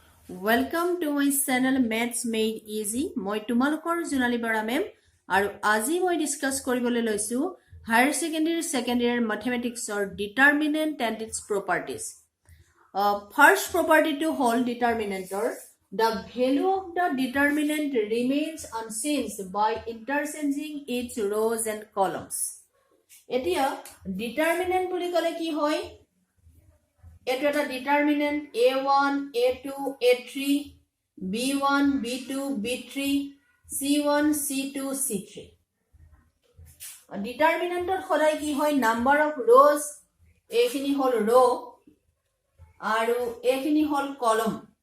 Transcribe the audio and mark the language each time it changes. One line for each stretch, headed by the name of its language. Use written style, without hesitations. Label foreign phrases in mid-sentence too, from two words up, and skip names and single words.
English: Welcome to my channel Maths Made Easy.
Assamese: মই তোমালোকৰ জোনালী বৰা মেম আৰু আজি মই ডিসকাস কৰিবলৈ লৈছো
English: higher secondary mathematics determinant and its properties. First property to হল ডিটাৰমিনেন্টৰ the value of the determinant remains unchanged by interchanging its rows and columns.
Assamese: এতিয়া ডিটাৰমিনেন্ট বুলি ক'লে কি হয় এটো এটা ডিটারমিনেন্ট a1 a2 a3 b1 b2 b3 c1 c2 c3 ডিটারমিনেন্টৰ সদায় কি হয়
English: number of rows
Assamese: এখিনি হল রো আৰু এখিনি হল কলম